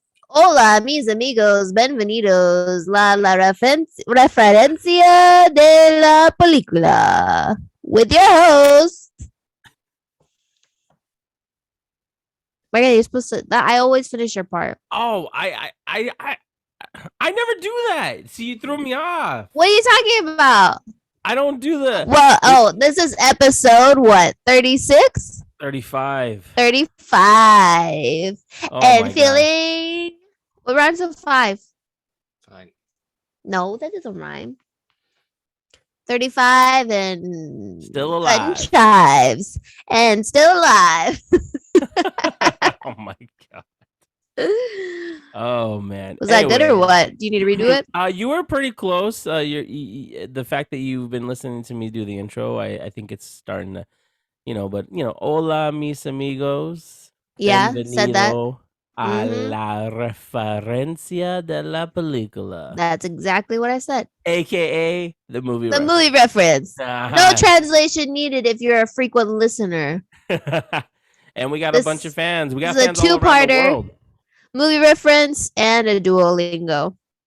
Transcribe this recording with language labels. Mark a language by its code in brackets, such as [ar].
[es] Hola, mis amigos, bienvenidos la referencia de la película with your host. [en] Megan, you're supposed to. I always finish your part. Oh, I never do that. See, you threw me off. What are you talking about? I don't do the. Well, this is episode what? 36? 35. 35. Oh and feeling. Gosh. What rhymes with 5? Fine. No, that doesn't rhyme. 35 and still alive. Chives and still alive. Oh my god. Oh man. Was that good or what? Do you need to redo it? You were pretty close. The fact that you've been listening to me do the intro, I think it's starting to, but hola mis amigos. Yeah, said that. [es] A la referencia de la película. [en] That's exactly what I said. AKA the movie reference. Movie reference. Uh-huh. No translation needed if you're a frequent listener. And we got a bunch of fans. We got fans all around the world. Movie reference and a Duolingo.